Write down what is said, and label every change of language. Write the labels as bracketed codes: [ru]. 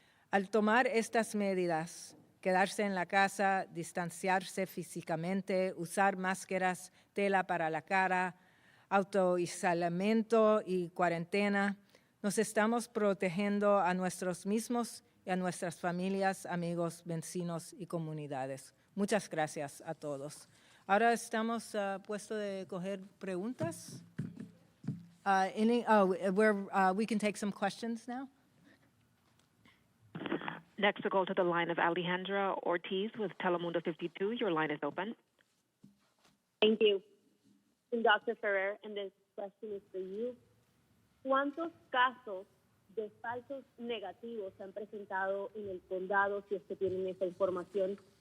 [es] Al tomar estas medidas, quedarse en la casa, distanciarse físicamente, usar máscaras, tela para la cara, autoaislamiento y cuarentena, nos estamos protegiendo a nosotros mismos y a nuestras familias, amigos, vecinos y comunidades. Muchas gracias a todos. Ahora estamos puestos de coger preguntas. [en] We can take some questions now. Next, we'll go to the line of Alejandra Ortiz with Telemundo 52. Your line is open. Thank you. And Dr. Ferrer, and this question is for you. [es] ¿Cuántos casos de falsos negativos se han presentado en el condado, si es que tienen esa información?